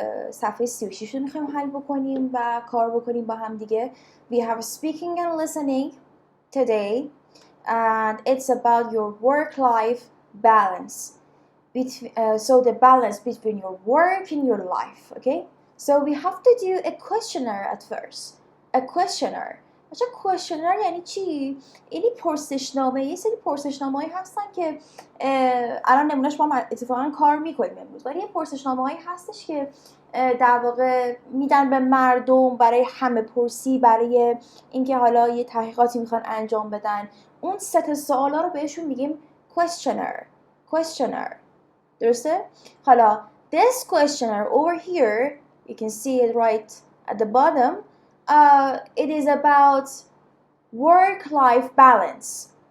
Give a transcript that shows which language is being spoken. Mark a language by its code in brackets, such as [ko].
[fa] صفحه 36 رو میخوایم حل بکنیم و کار بکنیم با هم دیگه. [en] We have speaking and listening today, and it's about your work-life balance. So the balance between your work and your life, okay? So we have to do a questionnaire at first. A questionnaire. [fa] بچه questionnaire یعنی چی؟ اینی پرسشنامه. یه سری پرسشنامه‌ای هستن که الان نمونهش ما اتفاقا کار میکنیم امروز، ولی یه پرسشنامه‌ای هستش که در واقع میدن به مردم برای همه پرسی، برای اینکه حالا یه تحقیقاتی میخوان انجام بدن. اون سه سوالا رو بهشون میگیم questionnaire. درسته؟ حالا [en] this questionnaire over here, you can see it right at the bottom. It is about work-life balance.